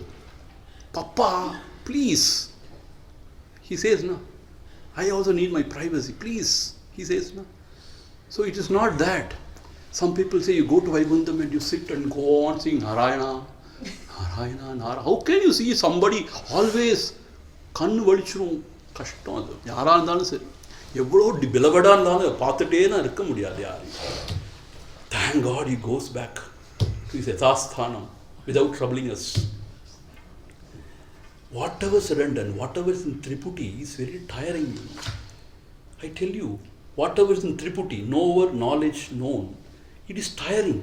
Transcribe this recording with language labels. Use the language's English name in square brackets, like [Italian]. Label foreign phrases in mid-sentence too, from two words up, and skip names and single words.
[English] Papa, please. He says, no. I also need my privacy. Please. He says, no. So it is not that. Some people say you go to Vaikuntha and you sit and go on singing Narayana, Narayana, Narayana. How can you see somebody always [Tamil] கண்ணு வலிச்சிரும் கஷ்டம் அது. யாரா இருந்தாலும் சரி. எவ்ளோ beloved-ஆ இருந்தாலும் பாத்துட்டே நா இருக்க முடியாது யாரு. [English] Thank God he goes back to his yathaasthanam without troubling us. Whatever is redundant, whatever is in Triputi is very tiring. I tell you, whatever is in Triputi, knower, knowledge, known, it is tiring.